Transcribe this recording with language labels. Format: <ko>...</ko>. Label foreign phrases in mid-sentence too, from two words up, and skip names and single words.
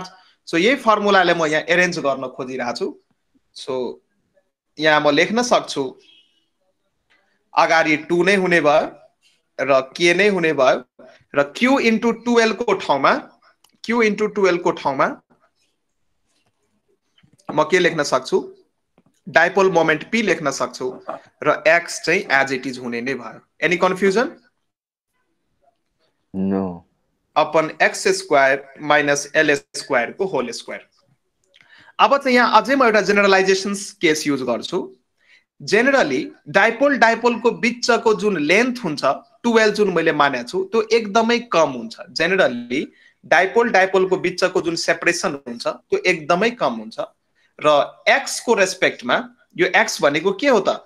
<ne>सो यही फर्मुलाले म यहाँ एरेन्ज गर्न खोजिरहेको छु। सो यहाँ म लेख्न सक्छु अगाडि 2 नै हुने भयो र k नै हुने भयो र q इन्टु 2l को ठाउँमा म के लेख्न सक्छु? डाइपोल मोमेन्ट p लेख्न सक्छु र x चाहिँ</ne> <en>as it is</en> <ne>हुने नै भयो।</ne> <en>Any confusion? No. upon x square minus l square को whole square।</en> <ne>अब चाहिँ यहाँ अझै म एउटा</ne> <en>generalisations case use</en> <ne>गर्छु। जेनरली डाइपोल को बिचको जुन लेन्थ हुन्छ 12 जुन मैले मानेको छु त्यो एकदमै कम हुन्छ। जेनरली डाइपोल को बिचको जुन सेपरेसन हुन्छ त्यो एकदमै कम हुन्छ र एक्स को रेस्पेक्टमा यो एक्स भनेको के हो त?</ne>